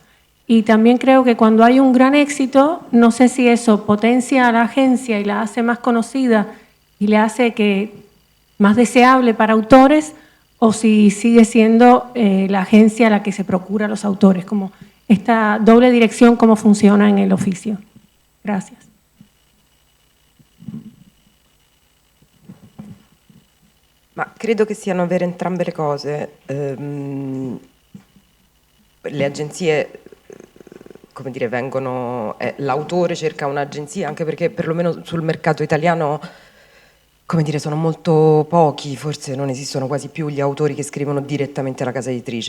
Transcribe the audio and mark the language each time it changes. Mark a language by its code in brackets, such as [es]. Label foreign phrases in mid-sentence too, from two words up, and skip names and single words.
[es] Y también creo que cuando hay un gran éxito, no sé si eso potencia a la agencia y la hace más conocida y le hace que más deseable para autores, o si sigue siendo la agencia la que se procura a los autores, como esta doble dirección, cómo funciona en el oficio. Gracias. [it] Ma credo che siano vere entrambe le cose. Le agenzie, come dire, l'autore cerca un'agenzia, anche perché perlomeno sul mercato italiano, come dire, sono molto pochi, forse non esistono quasi più gli autori che scrivono direttamente alla casa editrice.